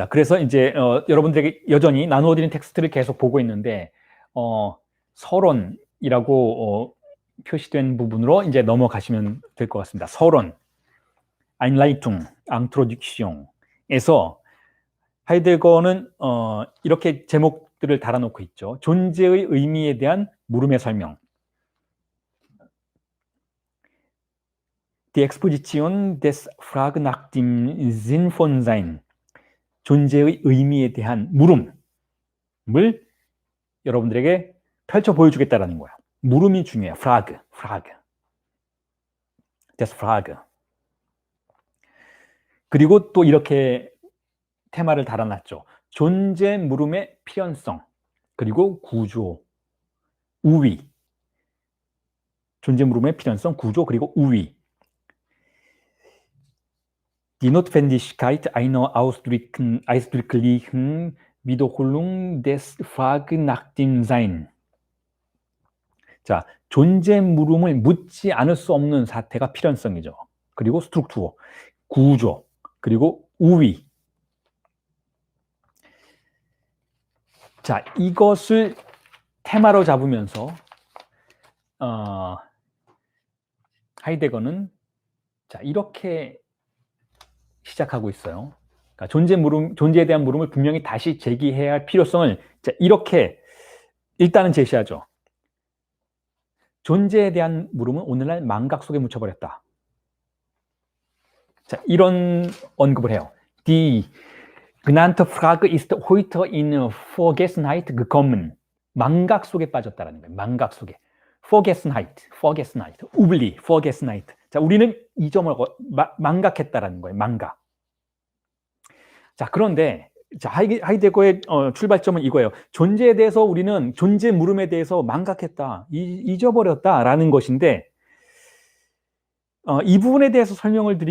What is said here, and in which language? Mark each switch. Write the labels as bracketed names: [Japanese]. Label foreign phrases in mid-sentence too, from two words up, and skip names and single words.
[Korean] 그래서 이제 여러분들에게 여전히 나누어 드린 텍스트를 계속 보고 있는데 서론이라고 표시된 부분으로 이제 넘어가시면 될 것 같습니다. 서론, Einleitung, Introduction에서 하이데거는 이렇게 제목들을 달아놓고 있죠. 존재의 의미에 대한 물음의 설명. [German] Die Exposition des Frage nach dem Sinn von Sein. [Korean] 존재의 의미에 대한 물음을 여러분들에게 펼쳐 보여주겠다라는 거야. 물음이 중요해요. [German] Frage. Das Frage. [Korean] 그리고 또 이렇게 테마를 달아놨죠. 존재 물음의 필연성, 그리고 구조, 우위. 존재 물음의 필연성, 구조, 그리고 우위. [German] Die Notwendigkeit einer ausdrücklichen Wiederholung des Frage nach dem Sein. [Korean] 자, 존재 물음을 묻지 않을 수 없는 사태가 필연성이죠. 그리고 스트럭투어, 구조, 그리고 우위. 자, 이것을 테마로 잡으면서 하이데거는 자, 이렇게 시작하고 있어요. 그러니까 존재에 대한 물음을 분명히 다시 제기해야 할 필요성을 자, 이렇게 일단은 제시하죠. 존재에 대한 물음은 오늘날 망각 속에 묻혀버렸다. 자, 이런 언급을 해요. [German] Die genannte Frage ist heute in Vergessenheit gekommen. [Korean] 망각 속에 빠졌다라는 거예요. 망각 속에. Vergessenheit, 오블리, Vergessenheit. 자, 우리는 잊어먹어 망각했다라는 거예요. 망각. 자, 그런데 자, 하이데거의 출발점은 이거예요. 존재에 대해서 우리는 존재 물음에 대해서 망각했다, 잊어버렸다라는 것인데 이 부분에